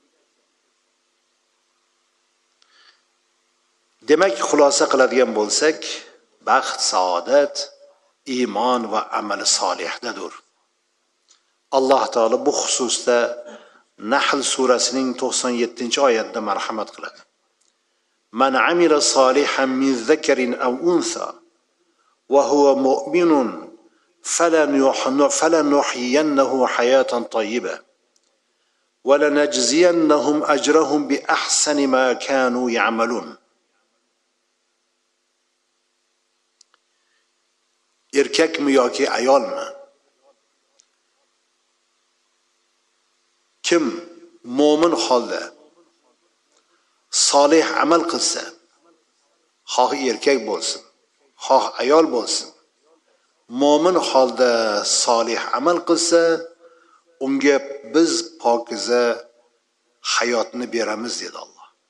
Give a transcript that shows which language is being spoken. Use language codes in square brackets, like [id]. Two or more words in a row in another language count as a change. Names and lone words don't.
[uz] Demak, xulosa qiladigan bo'lsak, baxt, saodat, iymon va amali solihdadir. Alloh taolo bu xususda Nahl surasining 97-oyatida marhamat qiladi. [ar] من عمل صالحا من ذكر أو أنثى وهو مؤمن فلنحيينه حياة طيبة ولنجزينهم أجرهم بأحسن ما كانوا يعملون. [uz] erkakmi yoki ayolmi, kim mo'min holda solih amal qilsa, xoh erkak bo'lsin, xoh ayol bo'lsin, mo'min holda solih amal qilsa, unga biz pokiza hayotni beramiz dedi Alloh.